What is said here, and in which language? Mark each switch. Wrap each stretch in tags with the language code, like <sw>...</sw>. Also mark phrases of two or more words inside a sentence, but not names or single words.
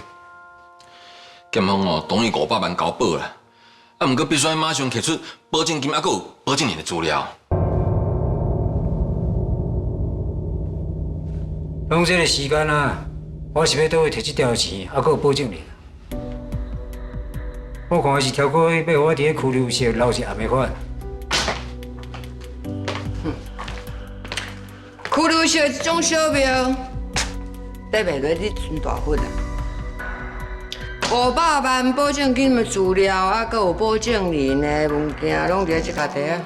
<nan>检方哦，同意500万交保啦，啊，毋过必须要马上摕出保证金，还佫有保证人的资料。拢这个时间啊，我是要倒去摕这条钱，还佫有保证人。我看是超过要我伫咧拘留室留一暗的款。拘留室这种小庙，得袂落你存大份啊！500万保证金的资料，啊，佮有保证人的物件，拢伫这家底啊！</nan>